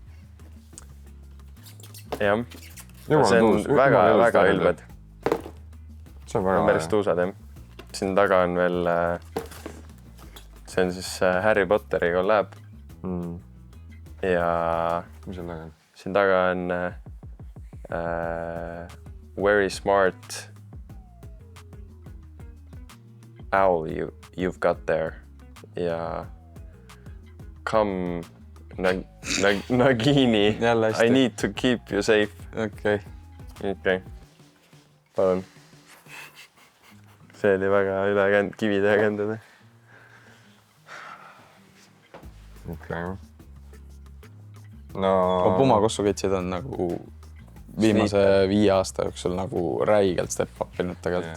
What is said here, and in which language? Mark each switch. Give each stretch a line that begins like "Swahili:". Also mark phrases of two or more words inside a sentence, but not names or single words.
Estonian: Jah. See on väga ülbed. See on väga päris tuusad, jah. Siin taga on veel, see on siis Harry Potteri collab. Ja mis on taga? Siin taga on
English: Very Smart Owl you've got there. Ja Come Nagini. I need to keep you safe.
Estonian: Okei. Palun. See oli väga üle kivide ja kändade. Okei. No... Puma kossuketsid on nagu viimase 5 aasta jooksul nagu räigelt step-upinud tegelikult.